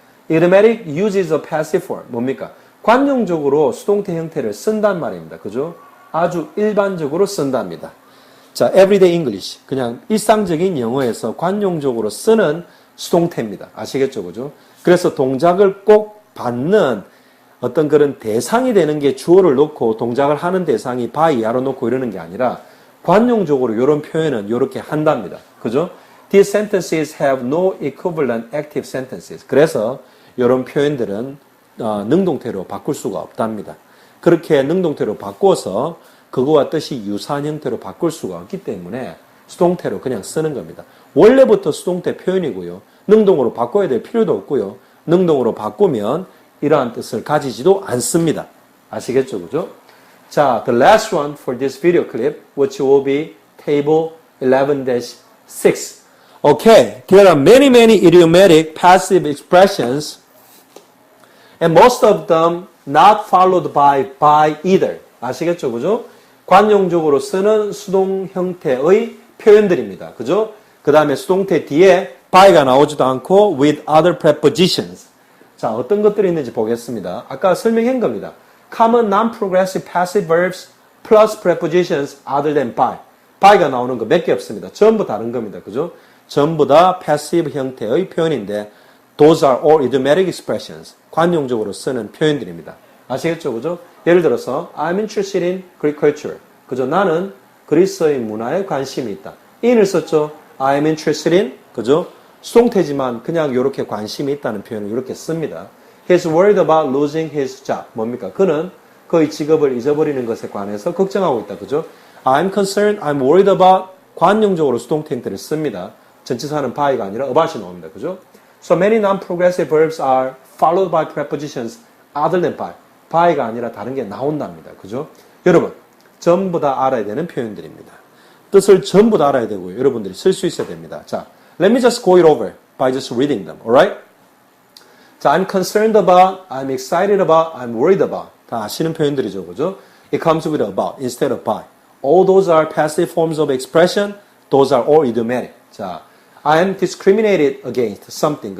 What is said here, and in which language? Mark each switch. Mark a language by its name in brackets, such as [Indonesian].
[English] idiomatic uses of passive form. [Korean] 뭡니까? 관용적으로 수동태 형태를 쓴단 말입니다. 그죠? 아주 일반적으로 쓴답니다. [English] 자, everyday English. [Korean] 그냥 일상적인 영어에서 관용적으로 쓰는 수동태입니다. 아시겠죠? 그죠? 그래서 동작을 꼭 받는 어떤 그런 대상이 되는 게 주어를 놓고 동작을 하는 대상이 by 이하로 놓고 이러는 게 아니라 관용적으로 이런 표현은 이렇게 한답니다. 그죠? [English] These sentences have no equivalent active sentences. [Korean] 그래서 이런 표현들은 능동태로 바꿀 수가 없답니다. 그렇게 능동태로 바꿔서 그거와 뜻이 유사한 형태로 바꿀 수가 없기 때문에 수동태로 그냥 쓰는 겁니다. 원래부터 수동태 표현이고요. 능동으로 바꿔야 될 필요도 없고요. 능동으로 바꾸면 이러한 뜻을 가지지도 않습니다. 아시겠죠? 그죠? [English] 자, the last one for this video clip, which will be table 11-6. Okay, there are many idiomatic passive expressions, and most of them not followed by either. [Korean] 아시겠죠? 그죠? 관용적으로 쓰는 수동 형태의 표현들입니다. 그죠? 그 다음에 수동태 뒤에 by가 나오지도 않고 [English] with other prepositions. [Korean] 자, 어떤 것들이 있는지 보겠습니다. 아까 설명한 겁니다. [English] Common non-progressive passive verbs plus prepositions other than by. [Korean] by가 나오는 거 몇 개 없습니다. 전부 다른 겁니다. 그죠? 전부 다 passive 형태의 표현인데 [English] those are all idiomatic expressions. [Korean] 관용적으로 쓰는 표현들입니다. 아시겠죠? 그죠? 예를 들어서 [English] I'm interested in Greek culture. [Korean] 그죠? 나는 그리스의 문화에 관심이 있다. [English] in을 썼죠? I'm interested in. 그죠? [Korean] 수동태지만 그냥 이렇게 관심이 있다는 표현을 이렇게 씁니다. [English] He's worried about losing his job. [Korean] 뭡니까? 그는 그의 직업을 잊어버리는 것에 관해서 걱정하고 있다. 그죠? [English] I'm concerned, I'm worried about [Korean] 관용적으로 수동태 형태를 씁니다. 전치사는 by가 아니라 about이 나옵니다. 그죠? [English] So many non-progressive verbs are followed by prepositions other than by. [Korean] by가 아니라 다른 게 나온답니다. 그죠? 여러분, 전부 다 알아야 되는 표현들입니다. 뜻을 전부 다 알아야 되고요. 여러분들이 쓸 수 있어야 됩니다. [English] 자, let me just go it over by just reading them. Alright? 자, I'm concerned about, I'm excited about, I'm worried about. [Korean] 다 아시는 표현들이죠. 그죠? [English] It comes with about instead of by. All those are passive forms of expression. Those are all idiomatic. 자, I am discriminated against something.